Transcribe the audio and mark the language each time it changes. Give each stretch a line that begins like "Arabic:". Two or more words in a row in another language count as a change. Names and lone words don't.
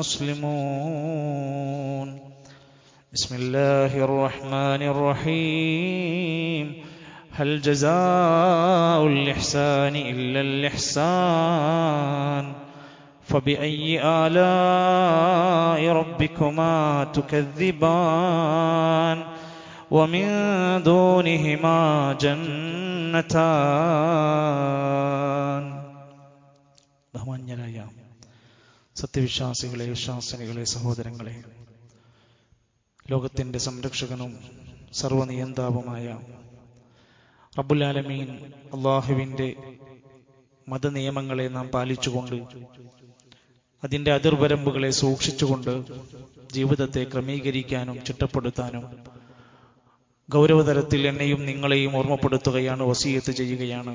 Arabic: مسلمون بسم الله الرحمن الرحيم هل جزاء الإحسان إلا الإحسان فبأي آلاء ربكما تكذبان ومن دونهما جنتان
Malayalam: ബഹുമാന്യരായ സത്യവിശ്വാസികളെ, വിശ്വാസിനികളെ, സഹോദരങ്ങളെ, ലോകത്തിൻ്റെ സംരക്ഷകനും സർവനിയന്താവുമായ
Arabic: رب العالمين
Malayalam: അല്ലാഹുവിൻ്റെ മതനിയമങ്ങളെ നാം പാലിച്ചുകൊണ്ട് അതിൻ്റെ അതിർവരമ്പുകളെ സൂക്ഷിച്ചുകൊണ്ട് ജീവിതത്തെ ക്രമീകരിക്കാനും ചിട്ടപ്പെടുത്താനും ഗൗരവതലത്തിൽ എന്നെയും നിങ്ങളെയും ഓർമ്മപ്പെടുത്തുകയാണ്, വസിയത്ത് ചെയ്യുകയാണ്.